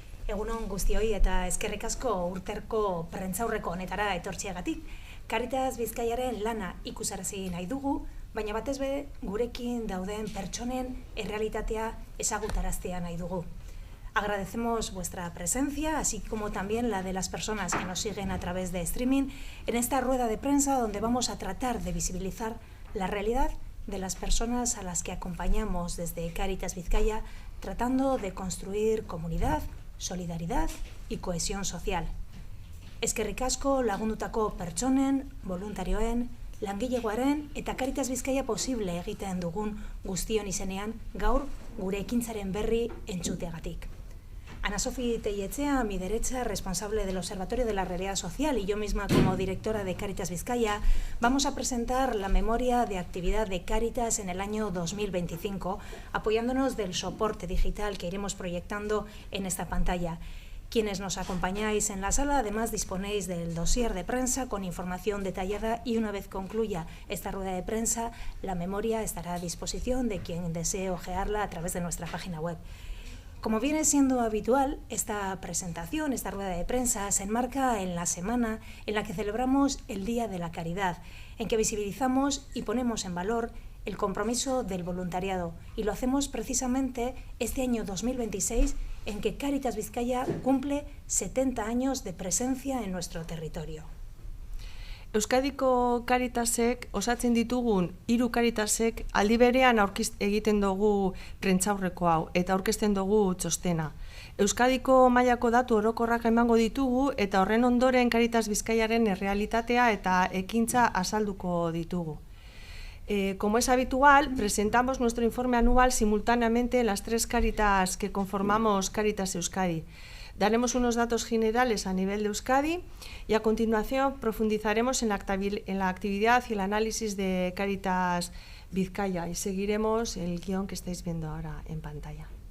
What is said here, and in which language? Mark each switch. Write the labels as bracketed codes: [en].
[eu] Egunon guztioi eta eskerrik asko urterko prentzaurreko honetara etortziagatik. Caritas Bizkaiaren lana ikusarazi nahi dugu, baina batez be gurekin dauden pertsonen errealitatea ezagutaraztea nahi dugu. [es] Agradecemos vuestra presencia, así como también la de las personas que nos siguen a través de streaming, en esta rueda de prensa donde vamos a tratar de visibilizar la realidad de las personas a las que acompañamos desde Caritas Bizkaia, tratando de construir comunidad, solidaridad y cohesión social. [eu] Eskerrik asko lagundutako pertsonen, voluntarioen, langilegoaren eta Caritas Bizkaia posible egiten dugun guztion izenean gaur gure ekintzaren berri entzuteagatik. [es] Ana Sofi Tellechea, a mi derecha, responsable del Observatorio de la Realidad Social, y yo misma como directora de Caritas Bizkaia, vamos a presentar la memoria de actividad de Caritas en el año 2025, apoyándonos del soporte digital que iremos proyectando en esta pantalla. Quienes nos acompañáis en la sala, además disponéis del dossier de prensa con información detallada y una vez concluya esta rueda de prensa, la memoria estará a disposición de quien desee ojearla a través de nuestra página web. Como viene siendo habitual, esta presentación, esta rueda de prensa, se enmarca en la semana en la que celebramos el Día de la Caridad, en que visibilizamos y ponemos en valor el compromiso del voluntariado, y lo hacemos precisamente este año 2026, en que Caritas Bizkaia cumple 70 años de presencia en nuestro territorio. [eu] Euskadiko Caritasek osatzen ditugun 3 Caritasek aldi berean egiten dugu prentzaurreko hau eta aurkezten dugu txostena. Euskadiko mailako datu orokorrak emango ditugu eta horren ondoren Caritas Bizkaiaren errealitatea eta ekintza azalduko ditugu. [es] Como es habitual, presentamos nuestro informe anual simultáneamente en las 3 Caritas que conformamos Caritas Euskadi. Daremos unos datos generales a nivel de Euskadi y a continuación profundizaremos en la actividad y el análisis de Caritas Bizkaia y seguiremos el guión que estáis viendo ahora en pantalla.